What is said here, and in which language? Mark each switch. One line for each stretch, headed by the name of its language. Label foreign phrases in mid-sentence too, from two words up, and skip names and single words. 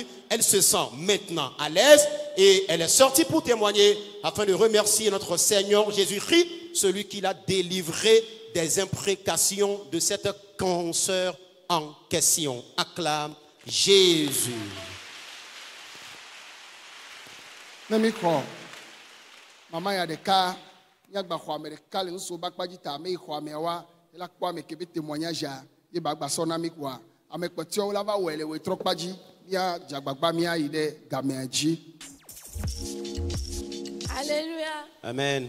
French: Elle se sent maintenant à l'aise et elle est sortie pour témoigner afin de remercier notre Seigneur Jésus-Christ, celui qui l'a délivré des imprécations de cette consoeur en question. Acclame Jésus.
Ewe: Maman ya deka nyagba xɔ ame ɖeka le nuso ba kpadzi ta ame yi xɔ ameawoa la kpɔ ame kebe témoignage ye ba gbasɔ na mi koa ame kpɔtɔewo la va wɔe le wetrɔ kpadzi mia dzagbagba mia yi ɖe gamea dzi.
French: Alléluia. Amen.